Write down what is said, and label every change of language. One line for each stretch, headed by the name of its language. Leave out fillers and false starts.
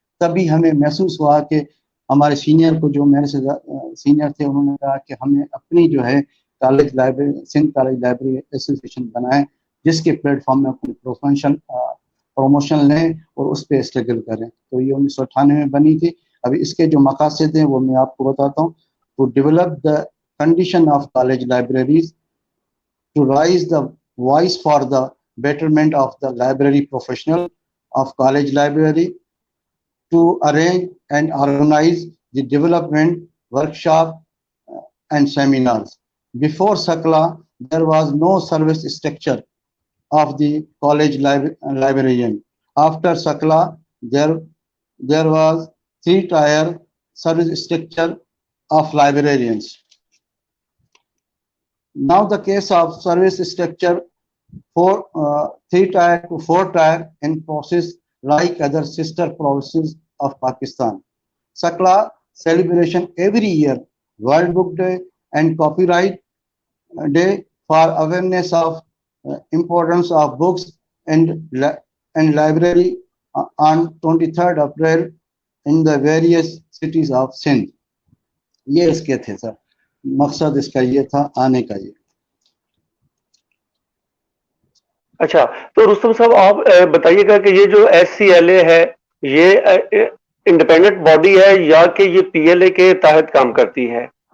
Hindi: तभी हमें महसूस हुआ कि हमारे सीनियर को, जो मेरे से सीनियर थे, उन्होंने कहा कि हमें अपनी जो है college library, Sindh college library association बनाएं, जिसके प्लेटफॉर्म में अपनी प्रमोशन लें और उस पर स्ट्रगल करें। तो ये 1998 में बनी थी। अभी इसके जो मकासद हैं वो मैं आपको बताता हूँ।
English: To develop the condition of college libraries, to raise the voice for the betterment of the library professional of college library, to arrange and organize the development workshop and seminars. Before Sakla, there was no service structure of the college librarian. After Sakla, there was three-tier service structure of librarians. Now the case of service structure for 3-tier to 4-tier in process like other sister provinces of Pakistan. Sakla celebration every year, World Book Day and Copyright Day for awareness of importance of books and library on 23rd April in the various cities of Sindh.
Hindi: ये इसके थे sir, मकसद इसका ये था आने का। ये अच्छा, तो रुस्तम साहब आप बताइएगा कि ये जो SCLA है ये इंडिपेंडेंट बॉडी है या कि ये PLA के तहत काम करती है?